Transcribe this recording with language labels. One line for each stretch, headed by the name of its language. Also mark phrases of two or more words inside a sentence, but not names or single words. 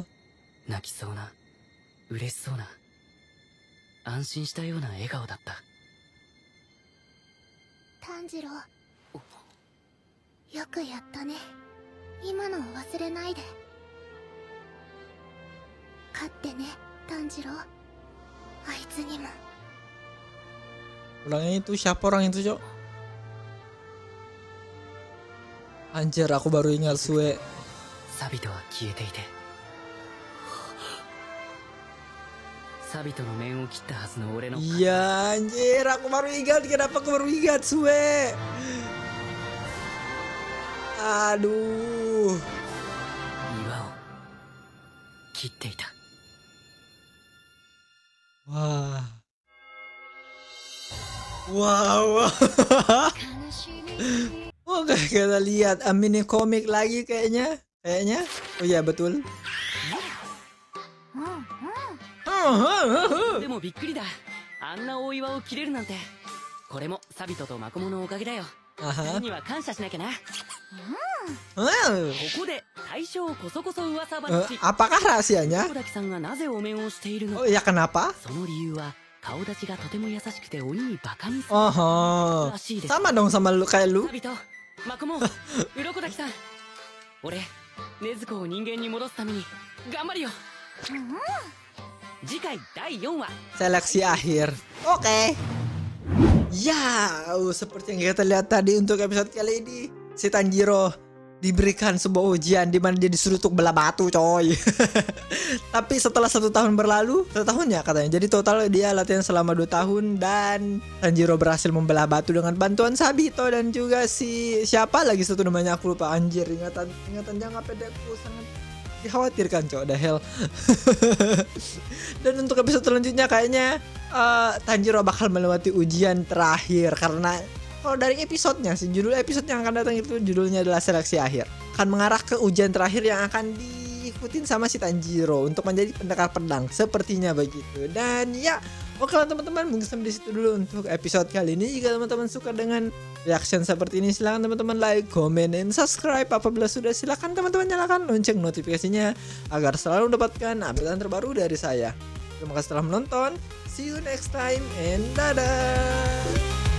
Japanese: 泣きそうな嬉しそうな安心したような笑顔だった。炭治郎、よくやったね。今のを忘れないで。勝ってね、炭治郎。あいつにも。
Indonesian: Orangnya itu siapa orang itu, Cok? Anjir, aku baru ingat Sue.
Japanese: サビトは消えていて、サビトの面を切ったはずの俺の
Indonesian: Iya, anjir, aku baru ingat. Kenapa aku baru ingat, Sue? Aduh.
Japanese: 岩を切っていた。 Wah. Wow.
Indonesian: Oke, kita lihat mini komik lagi kayaknya. Oh iya, betul.
Japanese: でもびっくりだ。あんな大岩を切れるなんて。これもサビトとマコモのおかげだよ。 Aha. には感謝しなきゃな。 Hmm. ここで大将こそこそ噂話。
Indonesian: Apakah rahasianya?
Japanese: 小滝さんがなぜお面をしているの Oh か。
Indonesian: ya, kenapa?
Japanese: その理由は顔立ちがとても優しくて鬼にバカにする Oh, らしいです。
Indonesian: sama dong sama lu kayak lu.
Japanese: サビト、マコモ、鱗滝さん。俺、禰豆子を人間に戻すために頑張るよ。次回第4話。
Indonesian: Seleksi akhir. Oke. Ya, seperti yang kita lihat tadi untuk episode kali ini, si Tanjiro diberikan sebuah ujian di mana dia disuruh untuk belah batu, coy. Tapi setelah 1 tahun berlalu, 1 tahun ya katanya. Jadi total dia latihan selama 2 tahun dan Tanjiro berhasil membelah batu dengan bantuan Sabito dan juga si siapa lagi satu namanya aku lupa. Anjir, ingatan jangka pendekku sangat dikhawatirkan, cok,
English: the hell.
Indonesian: Dan untuk episode selanjutnya kayaknya Tanjiro bakal melewati ujian terakhir karena kalau dari episodenya sih, judul episode yang akan datang itu judulnya adalah seleksi akhir. Akan mengarah ke ujian terakhir yang akan diikutin sama si Tanjiro untuk menjadi pendekar pedang, sepertinya begitu. Dan ya, oke lah teman-teman, mungkin sampai di situ dulu untuk episode kali ini. Jika teman-teman suka dengan reaction seperti ini, silahkan teman-teman like, comment, dan subscribe. Apabila sudah, silahkan teman-teman nyalakan lonceng notifikasinya agar selalu mendapatkan update terbaru dari saya. Terima kasih telah menonton.
English: See you next time and dadah.